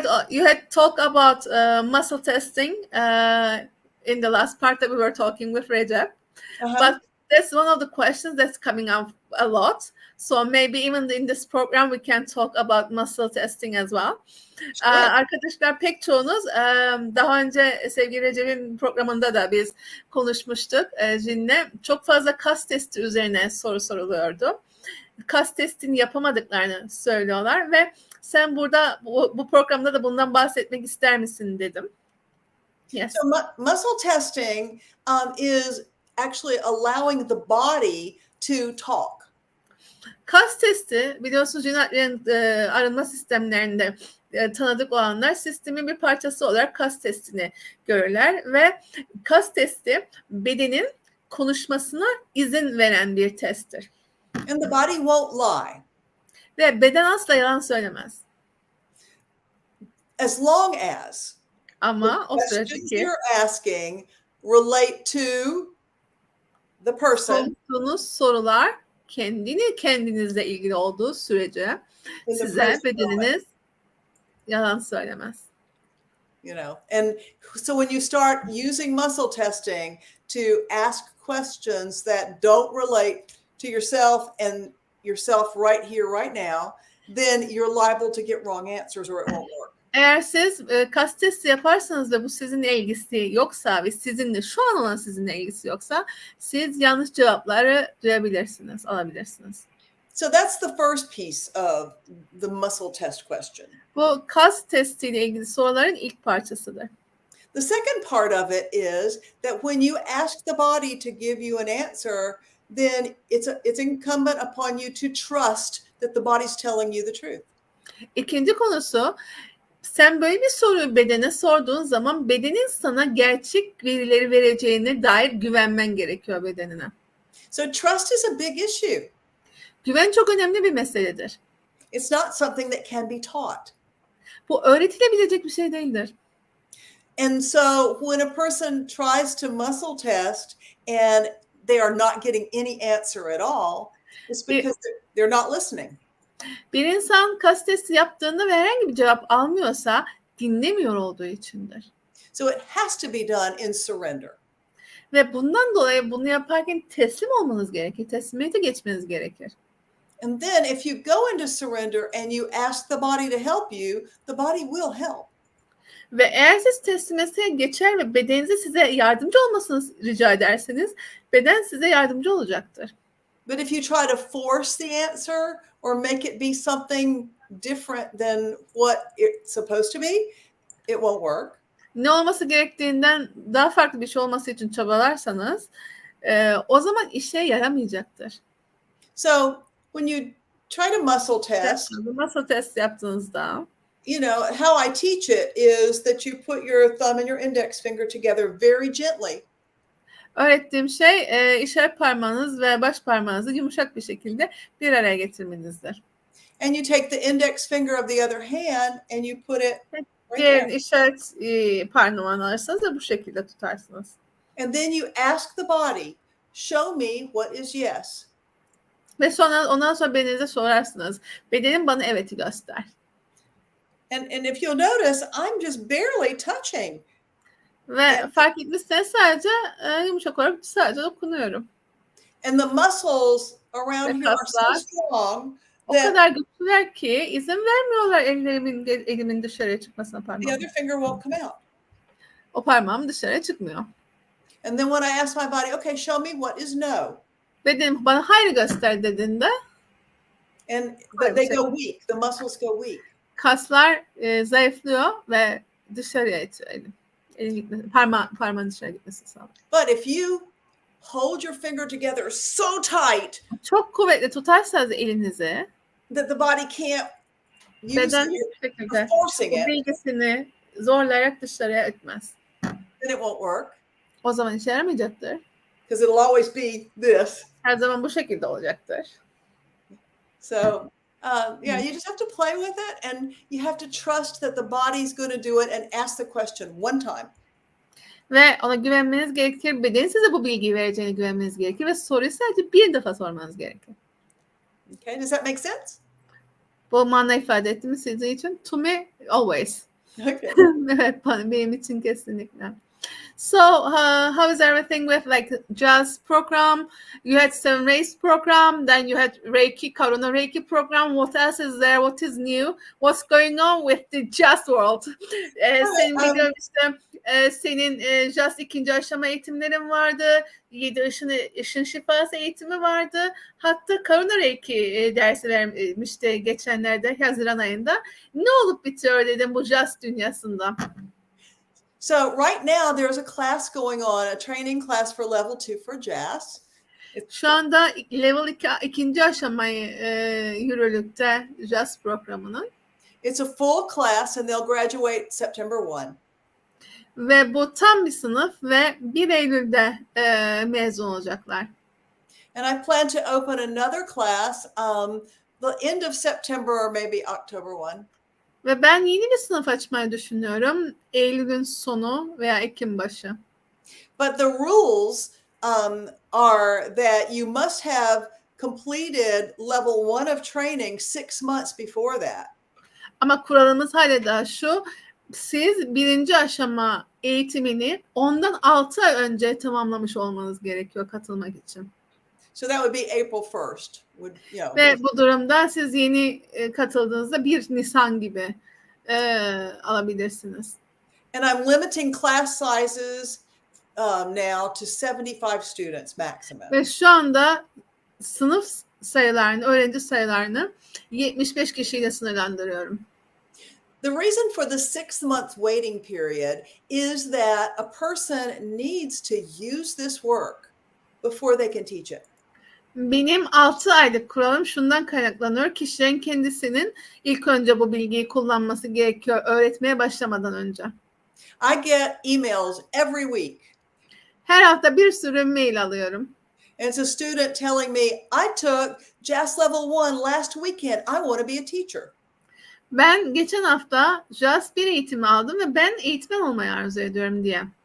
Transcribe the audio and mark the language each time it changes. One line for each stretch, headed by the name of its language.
English: You had talked about muscle testing in the last part that we were talking with Recep, but that's one of the questions that's coming up a lot. So maybe even in this program we can talk about muscle testing as well. Sure.
Turkish: Arkadaşlar pek çoğunuz daha önce sevgili Recep'in programında da biz konuşmuştuk Jean'le. Çok fazla kas testi üzerine soru soruluyordu. Kas testini yapamadıklarını söylüyorlar ve sen burada bu programda da bundan bahsetmek ister misin dedim.
English: Yes. So muscle testing is actually allowing the body to talk.
Turkish: Kas testi biliyorsunuz Jean Adrienne arınma sistemlerinde tanıdık olanlar sistemin bir parçası olarak kas testini görürler ve kas testi bedenin konuşmasına izin veren bir testtir.
English: And the body won't lie.
Turkish: Ve beden asla yalan söylemez.
English: As long as
Turkish: Ama o sürece
English: questions
Turkish: ki
English: you're asking relate to the person
Turkish: sorduğunuz sorular kendinizle ilgili olduğu sürece
English: in the
Turkish: size
English: present
Turkish: bedeniniz
English: moment.
Turkish: yalan söylemez.
English: You know, and so when you start using muscle testing to ask questions that don't relate to yourself and yourself right here, right now, then you're liable to get wrong answers or it won't work.
Turkish: Eğer siz kas testi yaparsanız ve bu sizinle ilgisi yoksa ve sizinle şu an olan sizinle ilgisi yoksa siz yanlış cevapları duyabilirsiniz, alabilirsiniz.
English: So that's the first piece of the muscle test question.
Turkish: Bu kas testiyle ilgili soruların ilk parçasıdır.
English: The second part of it is that when you ask the body to give you an answer, then it's incumbent upon you to trust that the body's telling you the truth.
Turkish: İkinci konusu, sen böyle bir soruyu bedene sorduğun zaman bedenin sana gerçek verileri vereceğine dair güvenmen gerekiyor bedenine.
English: So trust is a big issue.
Turkish: Güven çok önemli bir meseledir.
English: It's not something that can be taught.
Turkish: Bu öğretilebilecek bir şey değildir.
English: And so when a person tries to muscle test and they are not getting any answer at all, it's because they're not listening.
Turkish: Bir insan kas testi yaptığında ve herhangi bir cevap almıyorsa dinlemiyor olduğu içindir.
English: So it has to be done in surrender.
Turkish: Ve bundan dolayı bunu yaparken teslim olmanız gerekir. Teslimiyete geçmeniz gerekir.
English: And then if you go into surrender and you ask the body to help you, the body will help.
Turkish: Ve eğer siz teslimiyete geçer ve bedeninize size yardımcı olmasını rica ederseniz beden size yardımcı olacaktır.
English: But if you try to force the answer or make it be something different than what it's supposed to be, it won't work.
Turkish: Ne olması gerektiğinden daha farklı bir şey olması için çabalarsanız o zaman işe yaramayacaktır.
English: So when you try to muscle test,
Turkish: muscle test yaptığınızda,
English: you know, how I teach it is that you put your thumb and your index finger together very gently.
Turkish: Öğrettiğim şey işaret parmağınız ve baş parmağınızı yumuşak bir şekilde bir araya getirmenizdir.
English: And you take the index finger of the other hand and you put it right
Turkish: Diğer
English: there.
Turkish: işaret parmağını alırsanız da bu şekilde tutarsınız.
English: And then you ask the body, show me what is yes.
Turkish: Ve ondan sonra bedeninize sorarsınız. Bedenim bana evet'i göster.
English: And if you'll notice, I'm just barely touching.
Turkish: Ve fark etmişseniz sadece yumuşak olarak sadece dokunuyorum.
English: And the muscles around here are so strong
Turkish: o kadar güçlüler ki izin vermiyorlar elimin dışarıya çıkmasına
English: the
Turkish: parmağım.
English: other finger won't come out.
Turkish: O parmağım dışarıya çıkmıyor.
English: And then when I ask my body, okay, show me what is no.
Turkish: Bedenim bana hayır göster dediğinde
English: But they go weak. The muscles go weak.
Turkish: Kaslar zayıflıyor ve dışarıya itiyor elim. Elin gitmesi, parmağın dışarı gitmesi sağlıyor.
English: But if you hold your finger together so tight,
Turkish: çok kuvvetli tutarsanız elinizi,
English: that the body can't use
Turkish: beden
English: it, forcing it,
Turkish: bilgisini zorlayarak dışarıya itmez.
English: then it won't work.
Turkish: O zaman işe yaramayacaktır.
English: Because it'll always be this.
Turkish: Her zaman bu şekilde olacaktır.
English: So yeah, you just have to play with it, and you have to trust that the body's going to do it, and ask the question one time.
Turkish: Ve ona güvenmeniz gerekir. Bedenin size bu bilgiyi vereceğine güvenmeniz gerekir ve soruyu sadece bir defa sormanız gerekir. Okay, does that make sense? Bu mana ifade etti mi sizin için?
English: To me, always. Okay.
Turkish: Evet, benim için kesinlikle.
English: So, how is everything with like jazz program? You had 7 race program, then you had Reiki, Karuna Reiki program. What else is there? What is new? What's going on with the jazz world?
Turkish: Senin biliyorum işte senin jazz ikinci aşama eğitimlerin vardı. 7 ışın şifası eğitimi vardı. Hatta Karuna Reiki dersi vermişti geçenlerde Haziran ayında. Ne olup bitiyor dedim bu jazz dünyasında.
English: So right now there's a class going on, a training class for level 2 for jazz.
Turkish: Şu anda level 2 ikinci aşamayı yürürlükte jazz programının.
English: It's a full class and they'll graduate September 1.
Turkish: Ve bu tam bir sınıf ve 1 Eylül'de mezun olacaklar.
English: And I plan to open another class the end of September or maybe October 1.
Turkish: Ve ben yeni bir sınıf açmayı düşünüyorum. Eylül'ün sonu veya Ekim başı.
English: But the rules are that you must have completed level 1 of training 6 months before that.
Turkish: Ama kuralımız hala daha şu. Siz 1. aşama eğitimini ondan 6 ay önce tamamlamış olmanız gerekiyor katılmak için.
English: So that would be April 1st.
Turkish: Ve bu durumda siz yeni katıldığınızda 1 Nisan gibi alabilirsiniz.
English: And I'm limiting class sizes now to 75 students maximum.
Turkish: Ve şu anda sınıf sayılarını, öğrenci sayılarını 75 kişiyle sınırlandırıyorum.
English: The reason for the 6-month waiting period is that a person needs to use this work before they can teach it.
Turkish: Benim 6 aylık kuralım şundan kaynaklanıyor. Kişinin kendisinin ilk önce bu bilgiyi kullanması gerekiyor öğretmeye başlamadan önce.
English: I get emails every week.
Turkish: Her hafta bir sürü mail alıyorum.
English: And it's a student telling me, I took Jazz Level 1 last weekend. I want to be a teacher.
Turkish: Ben geçen hafta Jazz 1 eğitimi aldım ve ben eğitmen olmayı arzu ediyorum diye.